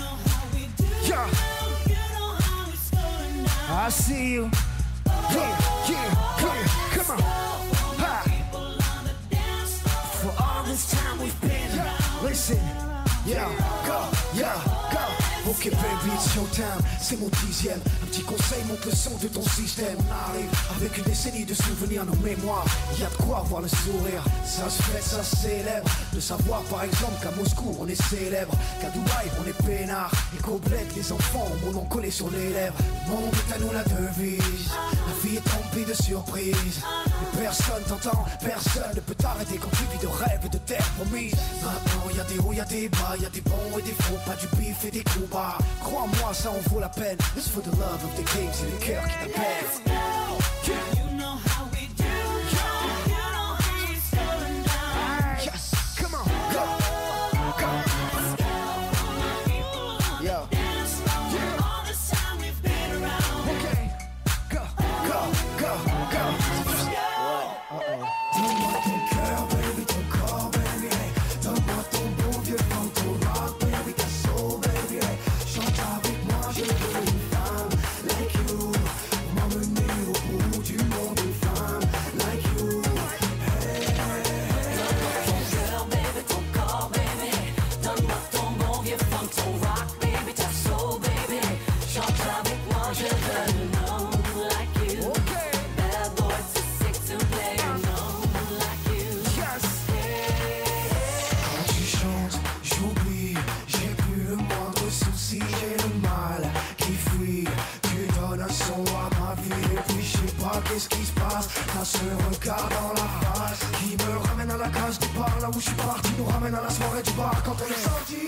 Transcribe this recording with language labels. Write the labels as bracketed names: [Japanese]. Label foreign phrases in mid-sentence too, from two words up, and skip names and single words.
[English] Yeah. I see you. Yeah, come on. Ha. For all this time we've been, listen. Yeah, go. Ok baby, it's showtime, [French] c'est mon 10e. Un petit conseil, monte le son de ton système. On arrive avec une décennie de souvenirs, nos mémoires. Y a de quoi voir le sourire, ça se fait, ça se célèbre. De savoir par exemple qu'à Moscou on est célèbre, qu'à Dubaï on est peinard, et qu'au bled les enfants ont mon nom collé sur les lèvres. Le monde est à nous la devise, la vie est remplie de surprises. Mais personne t'entend, personne ne peut t'arrêter quand tu vis de rêves et de terre promise. Maintenant y a des hauts, y a des bas, y a des bons et des faux, pas du bif et des coups bas. Crois-moi, ça en vaut la peine. [English] It's for the love of the king, [French] c'est le cœur qui t'appelle. [English] Yes, come on, go, go. Yo, okay, go, go, go, go. [French] Donne-moi ton cœur, baby, ton corps, baby, hey. Donne-moi ton bon vieux funk, ton rock, baby, ta soul, baby, hey. Chante avec moi, je veux une femme [English] like you. [French] M'emmener au bout du monde, une femme [English] like you. Hey, [French] Ton cœur, baby, ton corps, baby. Donne-moi ton bon vieux funk, ton rock, baby, ta soul, baby. Chante avec moi, je veux une homme [English] like you. Bad boy, too sick to play, [French] un homme [English] like you. Yes. [French] Quand tu chantes, j'oublie, j'ai plus le moindre souci, j'ai le mal qui fuit. Tu donnes un son à ma vie et puis je sais pas qu'est-ce qui se passe. T'as ce regard dans la face qui me ramène à la case départ, là où je suis parti, nous ramène à la soirée du bar quand on est sorti.